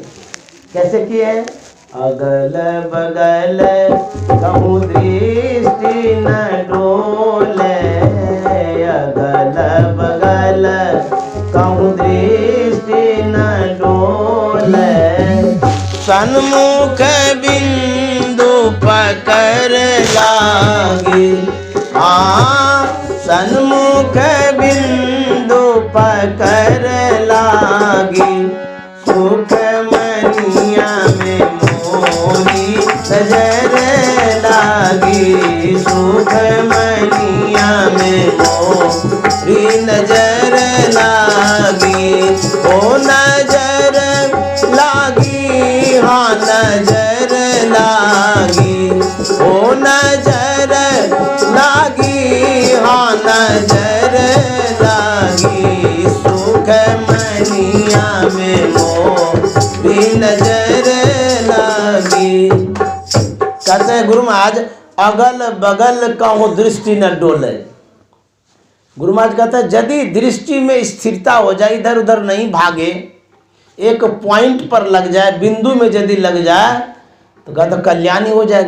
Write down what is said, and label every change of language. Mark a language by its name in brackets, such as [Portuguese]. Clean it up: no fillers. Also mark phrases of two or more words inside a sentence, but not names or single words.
[Hindi] कैसे किए हैं? अगल बगल कहूँ दृष्टि न डोले, अगल बगल कहूँ दृष्टि न डोले, सन्मुख बिंदु पकड़ लागी, हाँ सन्मुख बिंदु पकड़ लागी, सुखमनिया में मोरी नजर लागी, सुखमनिया में मोरी नजर लागी, ओ नजर लागी, हाँ नजर लागी, ओ नजर लागी। मनिया में मोरी नजर लगी। कहते हैं गुरु महाराज अगल बगल कहूँ दृष्टि न डोले। गुरु महाराज कहते हैं यदि दृष्टि में स्थिरता हो जाए, इधर उधर नहीं भागे, एक पॉइंट पर लग जाए, बिंदु में यदि लग जाए तो कहते कल्याणी हो जाएगा।